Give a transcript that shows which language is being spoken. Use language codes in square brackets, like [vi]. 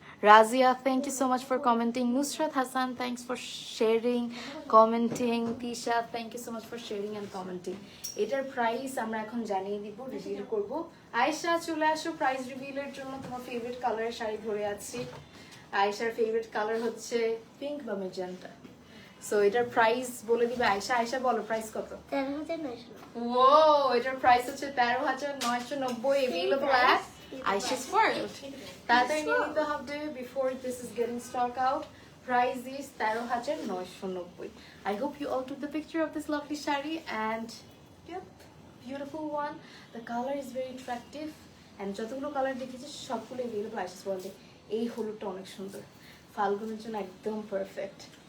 [en] Razia, thank you so much for commenting. Nusrat Hassan, thanks for sharing, commenting. Tisha, thank you so much for sharing and commenting. [bn] এটার price আমরা এখন জানিয়ে দিব, reveal করব। আয়েশা চলে আসো প্রাইস রিভিলের জন্য। তোমার ফেভারিট কালারের শাড়ি ধরে আছি। আয়েশার ফেভারিট কালার হচ্ছে পিঙ্ক বা ম্যাজেন্টা। সো এটার প্রাইস বলে দিবে আয়েশা। আয়েশা বলো প্রাইস কত? 13,990। ও, এটার প্রাইস হচ্ছে 13,990। [en] Available at Aisha's World. [bn] তাড়াতাড়ি নিয়ে নিতে হবে [en] before this is getting stock out. Price is 13,990. I hope you all took the picture of this lovely shari, and yep, beautiful one. The color is very attractive, and [bn] যতগুলো colour দেখেছি সবগুলো [en] available Aisha's World এ। [bn] এই হলুদটা অনেক সুন্দর, ফাল্গুনের জন্য একদম perfect.